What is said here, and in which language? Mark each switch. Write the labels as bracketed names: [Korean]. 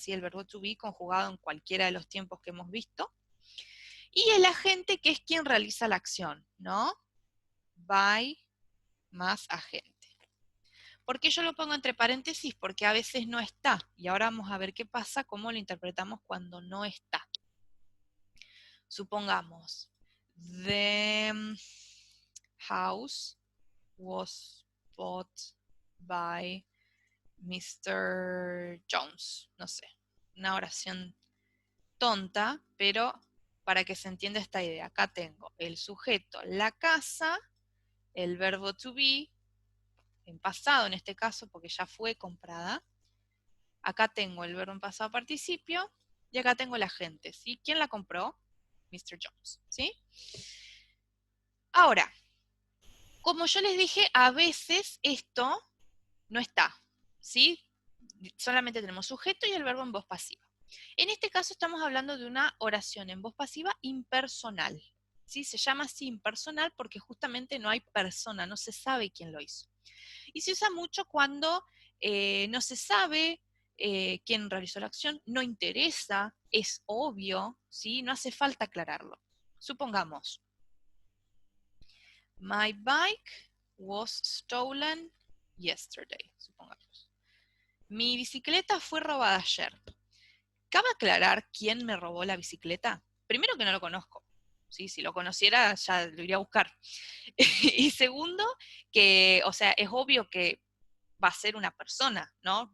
[Spanish] Sí, el verbo to be conjugado en cualquiera de los tiempos que hemos visto. Y el agente que es quien realiza la acción, ¿no? By más agente. ¿Por qué yo lo pongo entre paréntesis? Porque a veces no está. Y ahora vamos a ver qué pasa, cómo lo interpretamos cuando no está. Supongamos, [English] the house was bought by Mr. Jones. [Spanish] No sé, una oración tonta, pero para que se entienda esta idea. Acá tengo el sujeto, la casa, el verbo to be, en pasado en este caso, porque ya fue comprada. Acá tengo el verbo en pasado participio y acá tengo el agente, ¿sí? ¿Quién la compró? Mr. Jones, ¿sí? Ahora, como yo les dije, a veces esto no está, ¿sí? Solamente tenemos sujeto y el verbo en voz pasiva. En este caso estamos hablando de una oración en voz pasiva impersonal, ¿sí? Se llama así impersonal porque justamente no hay persona, no se sabe quién lo hizo. Y se usa mucho cuando no se sabe quién realizó la acción, no interesa, es obvio, ¿sí? No hace falta aclararlo. Supongamos, [English] my bike was stolen yesterday, [Spanish] supongamos. Mi bicicleta fue robada ayer. ¿Cabe aclarar quién me robó la bicicleta? Primero que no lo conozco. ¿Sí? Si lo conociera ya lo iría a buscar. Y segundo, que, o sea, es obvio que va a ser una persona, ¿no?